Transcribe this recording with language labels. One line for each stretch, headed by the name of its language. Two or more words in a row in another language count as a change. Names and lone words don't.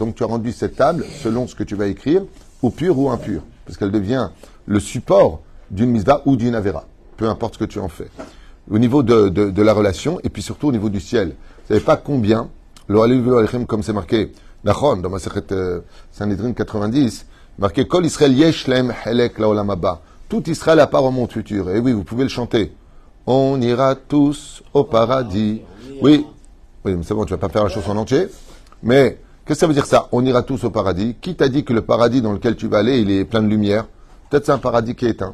French: Donc tu as rendu cette table, selon ce que tu vas écrire, ou pure ou impure, parce qu'elle devient le support d'une misva ou d'une avera, peu importe ce que tu en fais. Au niveau de la relation, et puis surtout au niveau du ciel. Vous savez pas combien, comme c'est marqué, Nachon, dans ma Sechet Sanhedrin 90, marqué
Hebrew: כל ישראל יש להם חלק לעולם הבא.
French: Tout Israël a part au monde futur. Et oui, vous pouvez le chanter. On ira tous au paradis. Oui, mais c'est bon, tu vas pas faire la chanson en entier. Mais, qu'est-ce que ça veut dire ça? On ira tous au paradis. Qui t'a dit que le paradis dans lequel tu vas aller, il est plein de lumière? Peut-être c'est un paradis qui est éteint.